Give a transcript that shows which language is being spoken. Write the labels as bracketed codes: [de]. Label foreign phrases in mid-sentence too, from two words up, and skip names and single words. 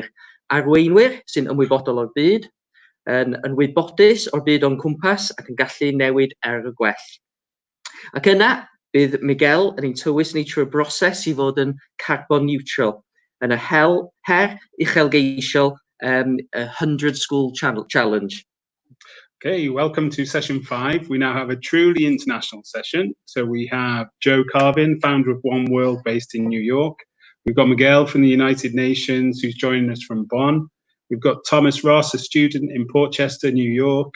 [cy] Arweinwyr sy'n ymwybodol o'r byd, yn wybodus o'r byd o'n cwmpas ac yn gallu newid y gwell. Ac yna, bydd Miguel yn ein tywys ni trwy'r broses i fod yn [en] carbon neutral, [cy] yn y her uchelgeisiol 100 School Challenge. [en] Okay, welcome to session 5. We now have a truly international session. So we have Joe Carvin, founder of One World based in New York. We've got Miguel from the United Nations, who's joining us from Bonn. We've got Thomas Ross, a student in Portchester, New York.